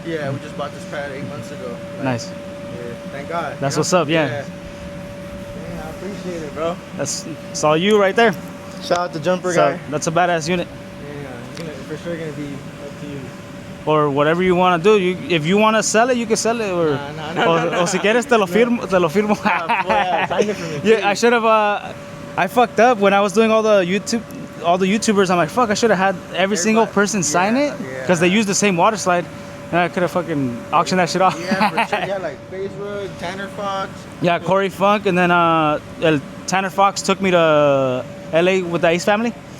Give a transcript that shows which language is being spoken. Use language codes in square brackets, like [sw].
[en] Yeah, we just bought this pad 8 months ago. Like, nice. Yeah, thank God. That's what's up, yeah. Yeah, I appreciate it, bro. That's all you right there. Shout out to Jumper Guy. That's a badass unit. Yeah, for sure gonna be up to you. Or whatever you want to do. If you want to sell it, you can sell it. [es] Or, o si quieres te lo firmo. Te lo firmo. [en] Sign it for me. Yeah, I should have. I fucked up when I was doing all the YouTubers. I'm like, fuck, I should have had every single person sign it because they use the same water slide. And I could have fucking auctioned that shit off. Yeah, for sure. Yeah, like Facebook, Tanner Fox. Yeah, Corey Funk, and then Tanner Fox took me to LA with the Ace family.